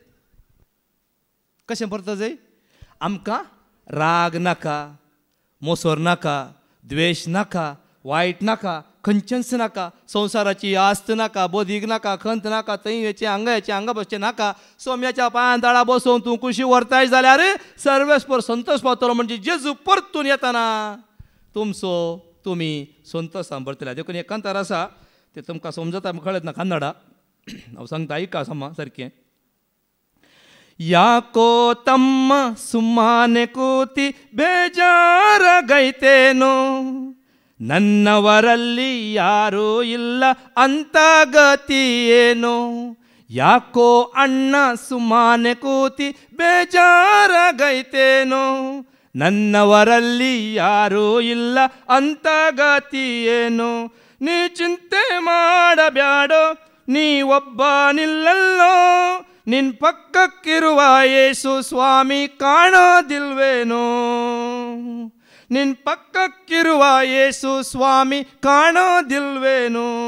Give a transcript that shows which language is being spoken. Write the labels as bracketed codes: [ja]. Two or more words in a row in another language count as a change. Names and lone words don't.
[kok] कशें परत जाय आमकां राग नाका मोसोर नाका द्वेश नाका वायट नाका खंयचेंच नाका संवसाराची आस्त नाका बोधीक नाका खंत नाका थंय हांगा बसचें नाका सोम्याच्या पांयां दाळा बसोवन तूं कुशी व्हरताय जाल्यार सर्वेस्पर संतोष पावतलो म्हणजे जेजू परतून येताना तुमी संतोषान भरतले देखून एक कांतार आसा तें तुमकां समजता कळत ना कन्नडा हांव सांगता आयका समा सारकें [kn] ಯಾಕೋ ತಮ್ಮ ಸುಮ್ಮನೆ ಕೂತಿ ಬೇಜಾರಾಗೈತೇನೋ ನನ್ನವರಲ್ಲಿ ಯಾರೂ ಇಲ್ಲ ಅಂತ ಗತಿಯೇನೋ ಯಾಕೋ ಅಣ್ಣ ಸುಮ್ಮನೆ ಕೂತಿ ಬೇಜಾರಾಗೈತೇನೋ ನನ್ನವರಲ್ಲಿ ಯಾರೂ ಇಲ್ಲ ಅಂತ ಗತಿಯೇನೋ ನೀ ಚಿಂತೆ ಮಾಡಬ್ಯಾಡೋ ನೀ ಒಬ್ಬ ನಿಲ್ಲಲ್ಲೋ ನಿನ್ ಪಕ್ಕಕ್ಕಿರುವ ಯೇಸು ಸ್ವಾಮಿ ಕಾಣೋದಿಲ್ವೇನೋ ನಿನ್ ಪಕ್ಕಕ್ಕಿರುವ ಯೇಸು ಸ್ವಾಮಿ ಕಾಣೋದಿಲ್ವೇನೋ